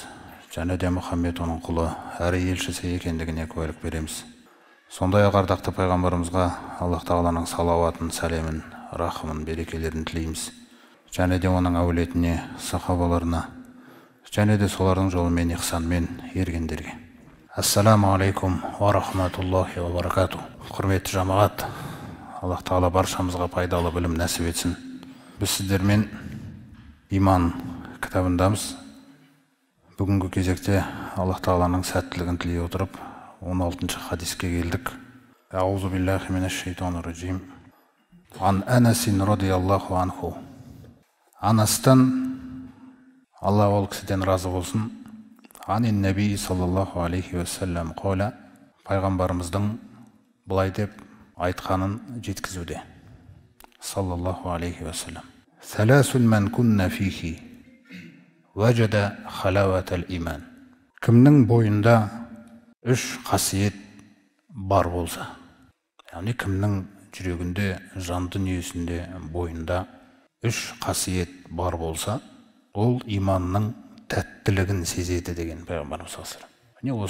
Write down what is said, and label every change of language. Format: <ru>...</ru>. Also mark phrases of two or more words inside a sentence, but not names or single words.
<kk>Және де Мұхаммед оның құлы, әрі елшісі екендігіне куәлік береміз. Сондай-ақ ардақты пайғамбарымызға Аллах Тағаланың салауатын, сәлемін, рахымын, берекелерін тілейміз. Және де оның әулетіне, сахабаларына, және де солардың жолымен ихсанмен ергендерге.</kk> <ar>السلام عليكم ورحمة الله وبركاته.</ar> <kk>Құрметті жамағат, Аллах Тағала баршамызға пайдалы білім нәсіп етсін. Біз сіздермен иман кітабындамыз. Бүгінгі кезекте Аллах Тағаланың сәттілігін тілей отырып 16-шы хадиске келдік.</kk> <ar>أعوذ بالله من الشيطان الرجيم. عن أنس رضي الله عنه.</ar> <kk>Анастан, Алла ол кісіден разы болсын,</kk> <ar>عن النبي صلى الله عليه وسلم قال,</ar> <kk>пайғамбарымыздың бұлай деп айтқанын жеткізуде.</kk> <ar>صلى الله عليه وسلم. ثلاث من كن فيه وجد حلاوة الإيمان.</ar> <kk>Кімнің бойында үш қасиет бар болса, яғни кімнің жүрегінде, жан дүниесінде, бойында үш қасиет бар болса, ол иманның тәттілігін сезеді деген пайғамбарымыз</kk> <ar>صلى الله عليه وسلم.</ar>